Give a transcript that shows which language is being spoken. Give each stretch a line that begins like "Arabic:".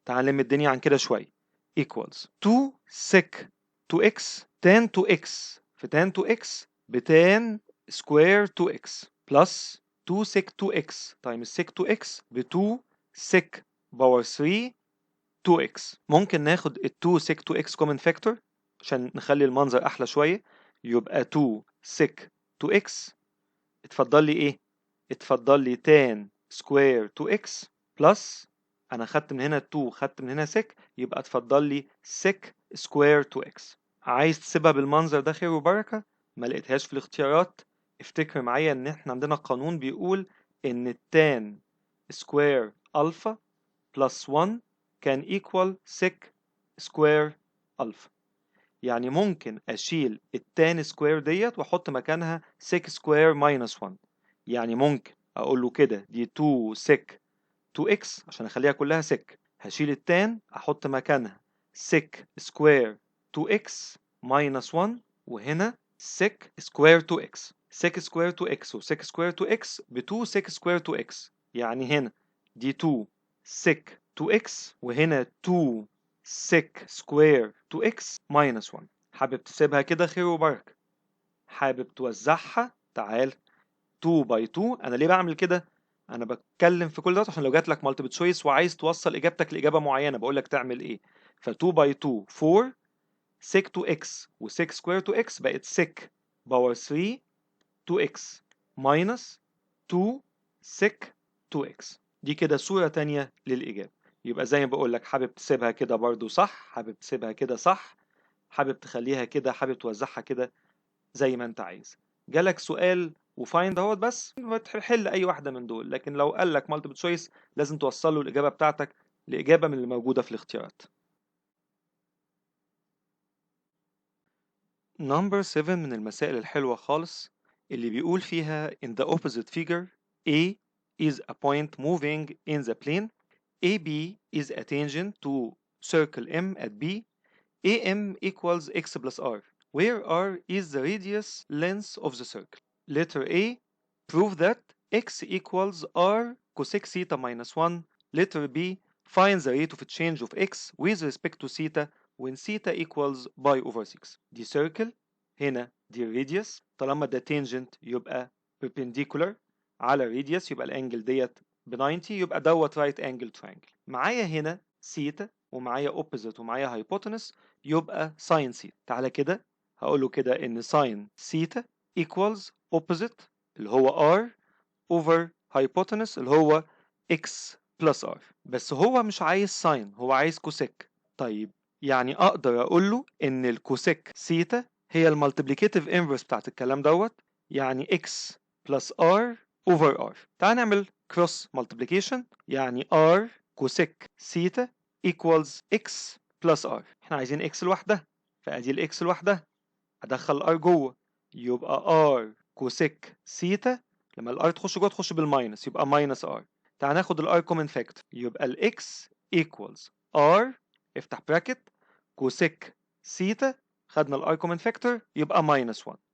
Arabic: تعال نلم الدنيا عن كده شوية equals 2 sec 2x tan 2x في tan 2x ب tan square 2x plus 2 sec 2x times sec 2x ب 2 sec باور 3 2x. ممكن ناخد ال 2 sec 2x common factor عشان نخلي المنظر احلى شويه، يبقى 2 sec 2x اتفضل لي ايه، اتفضل لي tan square 2x plus انا خدت من هنا 2 خدت من هنا sec، يبقى اتفضل لي sec square 2x. عايز تسيبها بالمنظر ده خير وبركه، ما لقيتهاش في الاختيارات، افتكر معايا ان احنا عندنا قانون بيقول ان tan square alpha plus 1 كان equal sec square alpha. يعني ممكن أشيل التان سكوير ديت وأحط مكانها sec square minus 1. يعني ممكن أقول له كده دي 2 sec 2x عشان أخليها كلها sec، هشيل التان أحط مكانها sec square 2x minus 1 وهنا sec square 2x.
English: sec square to x و sec square to x ب 2 sec square to x.
Arabic: يعني هنا دي 2 sec to x وهنا 2 sec square to x minus 1. حابب تسيبها كده خير وبركة. حابب توزعها، تعال 2 by 2. أنا ليه بعمل كده؟ أنا بتكلم في كل ده عشان لو جات لك multiple choice وعايز توصل إجابتك لإجابة معينة بقول لك تعمل إيه. ف 2 by 2 4 sec to x و sec square to x بقت sec power 3 2x minus 2 sec 2x. دي كده صورة تانية للإجابة. يبقى زي ما بقول لك، حابب تسيبها كده برضو صح، حابب تسيبها كده صح، حابب تخليها كده، حابب توزعها كده، زي ما انت عايز. جالك سؤال وفايند اهوت بس تحل اي واحدة من دول، لكن لو قال لك مالتيبل تشويس لازم توصل له الإجابة بتاعتك لإجابة من اللي موجودة في الاختيارات. نمبر 7 من المسائل الحلوة خالص اللي بيقول فيها
English: in the opposite figure A is a point moving in the plane, AB is a tangent to circle M at B, AM equals x plus r, where r is the radius length of the circle. Letter A, prove that x equals r cosec theta minus 1. Letter B, find the rate of change of x with respect to theta when theta equals pi over 6.
Arabic: دي circle، هنا دي radius. طالما ده tangent يبقى perpendicular على radius، يبقى الانجل ديت ب 90، يبقى دوت right angle triangle. معايا هنا theta ومعايا opposite ومعايا hypotenuse، يبقى sin theta. تعالى كده هقوله كده ان sin theta equals opposite اللي هو r over hypotenuse اللي هو x plus r. بس هو مش عايز ساين، هو عايز كوسيك. طيب يعني اقدر اقول له ان الكوسيك سيتا هي المالتيبليكيتيف انفرس بتاعت الكلام دوت، يعني x plus r over r. تعال نعمل cross multiplication، يعني r كوسيك سيتا equals x plus r. احنا عايزين x لوحدها، فادي الاكس لوحدها، ادخل الار جوه، يبقى ار كوسيك سيتا. لما الار تخش جوه تخش بالماينس، يبقى ماينس ار. تعال ناخد الار كومن فاكتور، يبقى الاكس ايكوالز ار، افتح براكت، كوسيك سيتا، خدنا الار كومن فاكتور يبقى ماينس 1.